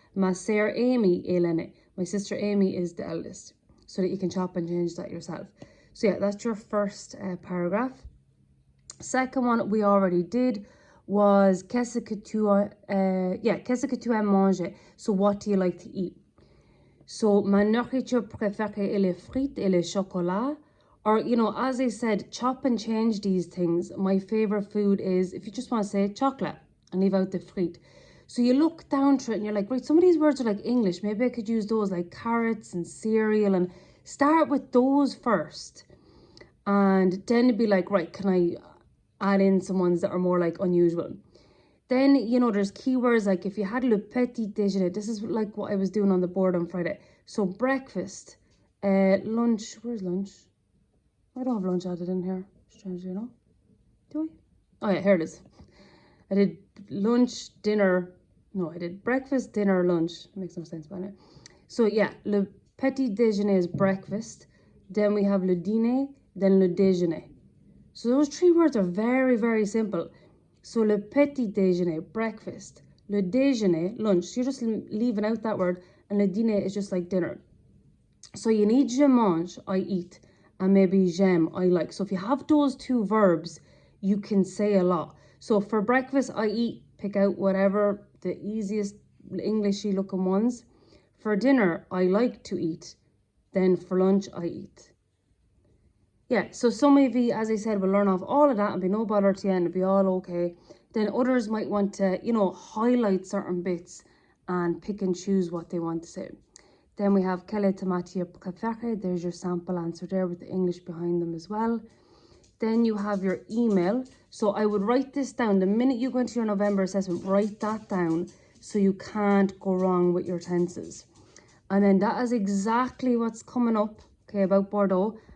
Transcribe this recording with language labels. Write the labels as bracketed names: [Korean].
[French] Ma sœur Amy est l'aînée. [English] My sister Amy is the eldest. So that you can chop and change that yourself. So yeah, that's your first paragraph. Second one we already did was [French] qu'est-ce que tu aimes manger? [English] So what do you like to eat? [French] So ma nourriture préférée est les frites et le chocolat. [English] Or, as I said, chop and change these things. My favorite food is, if you just want to say chocolate and leave out the frite. So you look down to it and you're like, right, some of these words are like English. Maybe I could use those like carrots and cereal and start with those first. And then be like, right, can I add in some ones that are more like unusual? Then, there's keywords like if you had le petit déjeuner, this is like what I was doing on the board on Friday. So breakfast, lunch, where's lunch? I don't have lunch added in here. Strange, Do I? Oh yeah, here it is. I did lunch, dinner. No, I did breakfast, dinner, lunch. It makes no sense, but anyway. So yeah, le petit déjeuner is breakfast. Then we have le dîner, then le déjeuner. So those three words are very, very simple. [French] So le petit déjeuner, breakfast. Le déjeuner, lunch. [English] So you're just leaving out that word. And le dîner is just like dinner. So you need je mange, I eat. And maybe j'aime, I like. So if you have those two verbs, you can say a lot. So for breakfast, I eat. Pick out whatever the easiest Englishy looking ones. For dinner, I like to eat. Then for lunch, I eat. Yeah, so some of you, as I said, will learn off all of that and be no bother to you and it'll be all okay. Then others might want to, highlight certain bits and pick and choose what they want to say. Then we have [French] quelle est ta matière préférée? [English] There's your sample answer there with the English behind them as well. Then you have your email. So I would write this down. The minute you go into your November assessment, write that down so you can't go wrong with your tenses. And then that is exactly what's coming up, okay, about Bordeaux.